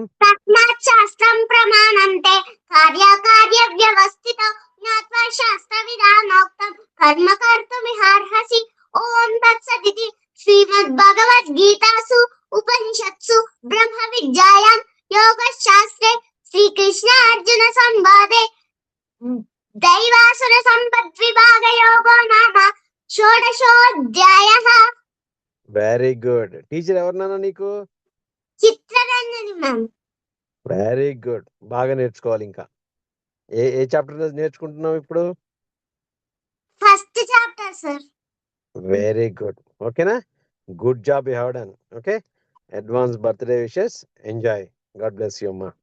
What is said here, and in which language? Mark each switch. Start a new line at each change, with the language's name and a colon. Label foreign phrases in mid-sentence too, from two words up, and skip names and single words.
Sanskrit: तस्मात् शास्त्रं प्रमाणन्ते कार्याकार्यव्यवस्थितौ ज्ञात्वा शास्त्रविधानोक्तं कर्म कर्तुमिहार्हसि ॐ तत्सदिति श्रीमद्भगवद्गीतासु उपनिषत्सु ब्रह्मविद्यायां योगशास्त्रे श्रीकृष्णार्जुनसंवादे दैवासुरसम्पद्विभागयोगो नाम षोडशोऽध्यायः
English: Very good
Telugu: టీచర్ ఎవరినానా నీకు చిత్రరంజని మ్యామ్
English: Very good
Telugu: బాగా నేర్చుకోవాలి ఇంకా ఏ ఏ చాప్టర్ నేర్చుకుంటున్నావు ఇప్పుడు
English: First chapter sir Very good okay-na good job you have done okay advance birthday wishes enjoy God bless you amma